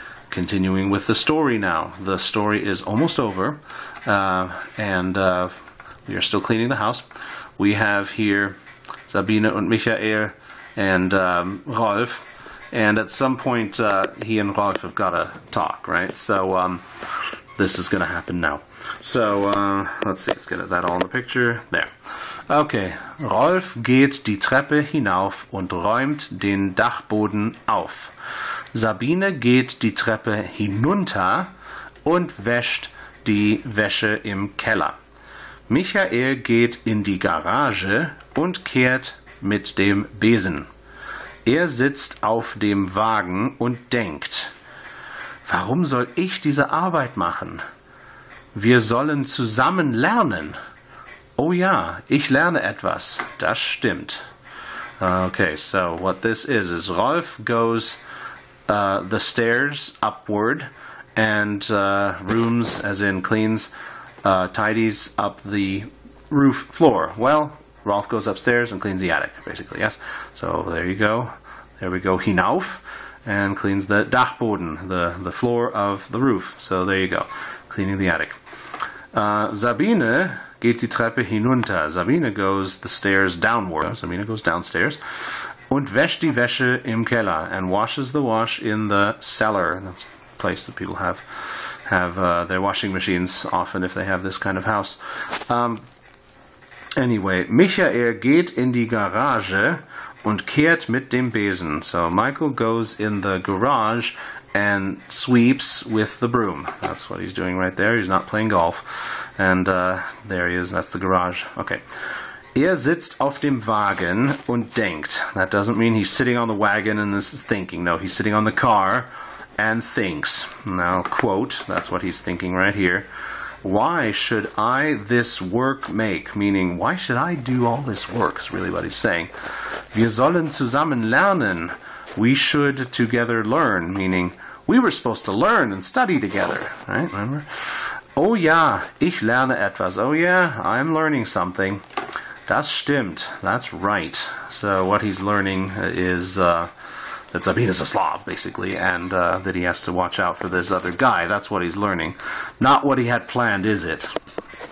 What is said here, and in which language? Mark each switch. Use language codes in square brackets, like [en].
[en] Continuing with the story now. The story is almost over, and we are still cleaning the house. We have here Sabine und Michael and Rolf, and at some point he and Rolf have got to talk, right? So this is going to happen now. So let's see, let's get that all in the picture. There. [de] Okay, Rolf geht die Treppe hinauf und räumt den Dachboden auf. Sabine geht die Treppe hinunter und wäscht die Wäsche im Keller. Michael geht in die Garage und kehrt mit dem Besen. Er sitzt auf dem Wagen und denkt, warum soll ich diese Arbeit machen? Wir sollen zusammen lernen. Oh ja, ich lerne etwas. Das stimmt. [en] Okay, so what this is Rolf goes the stairs upward and rooms, as in cleans, tidies up the roof floor. Well, Rolf goes upstairs and cleans the attic, basically, yes? So there you go. There we go, hinauf, and cleans the Dachboden, the floor of the roof. So there you go, cleaning the attic. [de] Sabine geht die Treppe hinunter. [en] Sabine goes the stairs downward. Sabine goes downstairs. [de] Und wäscht die Wäsche im Keller, [en] and washes the wash in the cellar. That's a place that people have their washing machines often if they have this kind of house. [de] Anyway, Michael geht in die Garage und kehrt mit dem Besen. [en] So Michael goes in the garage and sweeps with the broom. That's what he's doing right there. He's not playing golf. And there he is. That's the garage. Okay. [de] Sitzt auf dem Wagen und denkt. [en] That doesn't mean he's sitting on the wagon and is thinking. No, he's sitting on the car and thinks. Now, quote, that's what he's thinking right here. Why should I this work make? Meaning, why should I do all this work? Is really what he's saying. [de] Wir sollen zusammen lernen. [en] We should together learn. Meaning, we were supposed to learn and study together. Right? Remember? [de] Oh ja, ich lerne etwas. [en] Oh yeah, I'm learning something. [de] Das stimmt. [en] That's right. So what he's learning is that Sabine is a Slav, basically, and that he has to watch out for this other guy. That's what he's learning. Not what he had planned, is it?